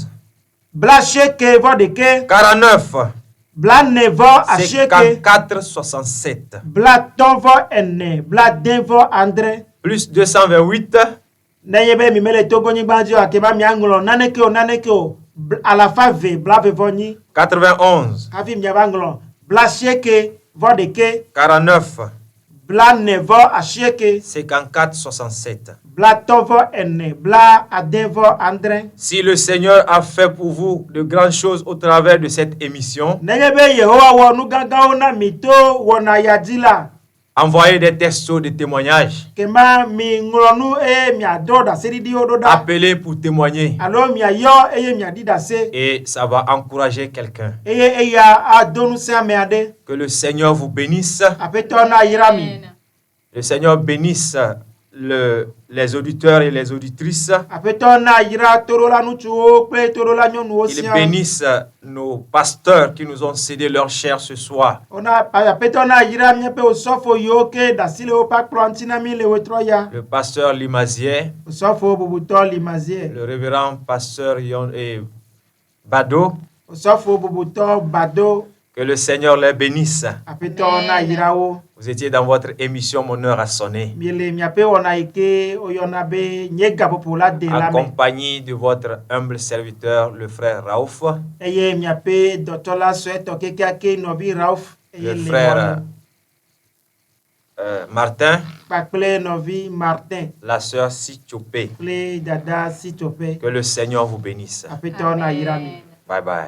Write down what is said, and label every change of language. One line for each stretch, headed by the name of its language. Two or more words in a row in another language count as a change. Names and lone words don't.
Ewe: blacheke, vodeke, 49 blanevo, acheke, 54 67 blatonvo, ene, bladevo,
French: André, plus 228
Ewe: Nayebe, mimele, togo, ni banjo, akeba, mianglo, nanekeo,
French: à la fin,
Ewe: ve, blavevo, ni, 91 avi, mianglo, blacheke, vodeke, 49 blanevo, acheke, 54 67.
French: Si le Seigneur a fait pour vous de grandes choses au travers de cette émission, envoyez des textos de témoignages. Appelez pour témoigner. Et ça va encourager quelqu'un. Que le Seigneur vous bénisse. Le Seigneur bénisse les auditeurs et les auditrices.
Ewe: Aƒetɔ na yra toɖola ŋutsuwo kple toɖola nyɔnuwo
French: Qu'il
Ewe: siaa.
French: bénisse nos pasteurs qui nous ont cédé leur chair ce soir.
Ewe: Aƒetɔ na yra míaƒe osɔfo yiwo ke ɖe asi le woƒe akplɔ ŋuti na mí le wetrɔ ya.
French: Le pasteur Limazier,
Ewe: Osɔfo bubutɔ Limazier.
French: le révérend pasteur Bado.
Ewe: Osɔfo bubutɔ Bado.
French: Que le Seigneur les bénisse.
Ewe: Aƒetɔ na yra wo.
French: Vous étiez dans votre émission Mon heure a sonné,
Ewe: Miele miaƒe wɔna yi ke woyɔna be nye gaƒoƒo la de la me.
French: accompagné de votre humble serviteur, le frère Raouf,
Ewe: Eye miaƒe dɔtɔla suetɔ kekeake nɔvi Rauf.
French: le frère Martin,
Ewe: Kpakple nɔvi Martin.
French: la sœur Sichopé.
Ewe: Kple dada Sitope.
French: Que le Seigneur vous bénisse.
Ewe: Aƒetɔ na yra mi.
English: Bye bye.